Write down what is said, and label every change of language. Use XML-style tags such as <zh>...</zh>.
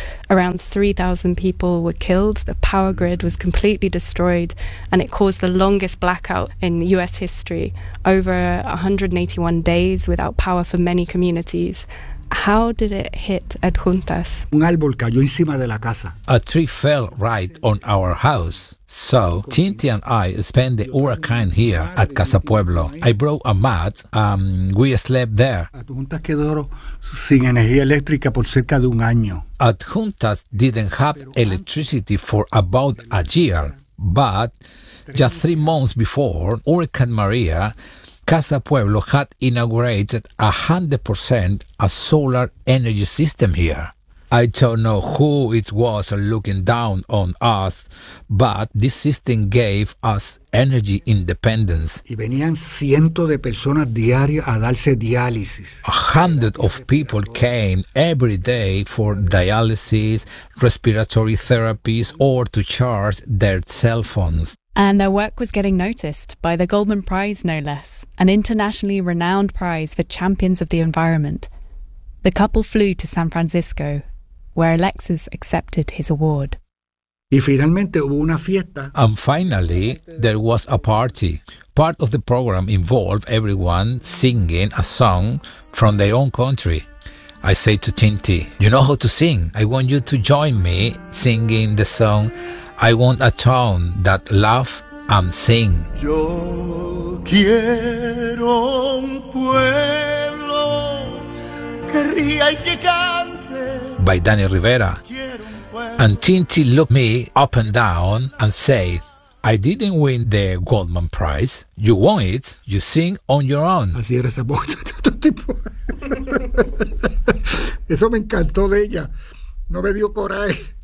<en>Around 3,000 people were killed, the power grid was completely destroyed, and it caused the longest blackout in US history, over 181 days without power for many communities. How did it hit Adjuntas?</en> <es>Un árbol cayó encima de la casa.</es> <en>A tree fell right on our house. So, Tinti and I spent the hurricane here at Casa Pueblo. I brought a mat, we slept there.</en> <es>Adjuntas quedó sin energía eléctrica por cerca de un año.</es> <en>Adjuntas didn't have electricity for about a year. But just 3 months before Hurricane Maria, Casa Pueblo had inaugurated 100% a solar energy system here. I don't know who it was looking down on us, but this system gave us energy independence.</en> <es>Y venían cientos de personas diarias a darse diálisis.</es> <en>A hundred of people came every day for dialysis, respiratory therapies, or to charge their cell phones. And their work was getting noticed by the Goldman Prize, no less, an internationally renowned prize for champions of the environment. The couple flew to San Francisco, where Alexis accepted his award.</en> <es>Y finalmente hubo una fiesta.</es> <en>And finally, there was a party. Part of the program involved everyone singing a song from their own country. I say to Tinti, you know how to sing. I want you to join me singing the song, I want a town that laughs and sing.</en> <es>Yo quiero un pueblo que ría y que cante.</es> <en>By Danny Rivera. And Tinti looked me up and down and said, I didn't win the Goldman Prize. You won it. You sing on your own.</en> <es>Así era ese tipo. Eso me encantó de ella. No me dio coraje.</es>